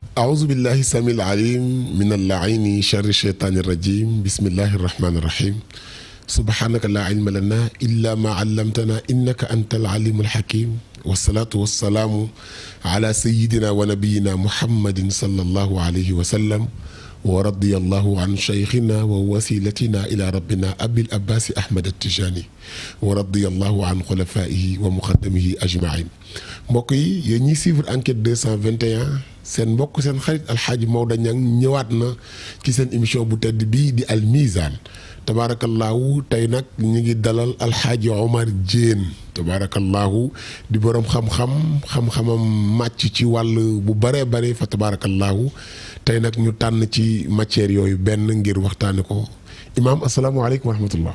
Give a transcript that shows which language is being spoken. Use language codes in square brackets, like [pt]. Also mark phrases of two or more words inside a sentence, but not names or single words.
[ar] أعوذ بالله السميع العليم من اللعين شر الشيطان الرجيم بسم الله الرحمن الرحيم سبحانك لا علم لنا إلا ما علمتنا إنك أنت العليم الحكيم والصلاة والسلام على سيدنا ونبينا محمد صلى الله عليه وسلم ورضي الله عن شيخنا ووسيلتنا إلى ربنا أبي الأباس أحمد التجاني ورضي الله عن خلفائه ومقدمه أجمعين [wo] mbokk yi yéen ñi [fr] suivre enquête [wo] 221 seen mbokk seen xarit alxaaji Maodo Niang ñëwaat na ci seen émission bu tedd bii di Al Mizan tabaarakallaahu tey nag ñu ngi dalal alxaaji Omar Diène tabaarakallaahu di borom xam-xamam màcc ci wàll bu bëree bëri fa tabaarakallaahu tey nag ñu tànn ci matière yooyu benn ngir waxtaane ko imaam [ar] السلام عليكم ورحمة الله.